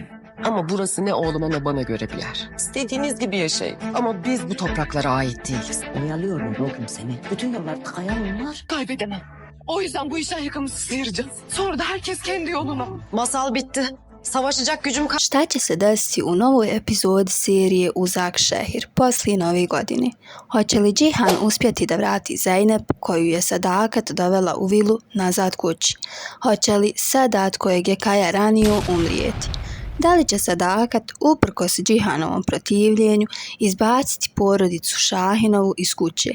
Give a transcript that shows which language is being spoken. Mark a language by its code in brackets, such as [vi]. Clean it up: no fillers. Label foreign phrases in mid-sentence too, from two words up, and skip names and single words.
[tr] Ama burası ne oğluma ne bana göre bir yer. İstediğiniz gibi yaşayın. Ama biz bu topraklara ait değiliz. Oyalıyorum ruhum seni. Bütün yollar tıkayan var. Kaybedemem. O yüzden bu işten yakamızı sıyıracağız. Sonra da herkes kendi yoluna. Masal bitti. Savaşacak gücüm kalmadı. [bs] Šta će se desiti u novoj epizodi serije Uzak šehir poslije Nove godine? Hoće li Džihan uspjeti da vrati Zeynep koju je Sadakat dovela u vilu nazad kući? Hoće li Sadat kojeg je Kaja ranio umrijeti? Da li će Sadakat uprkos Džihanovom protivljenju izbaciti porodicu Šahinovu iz kuće?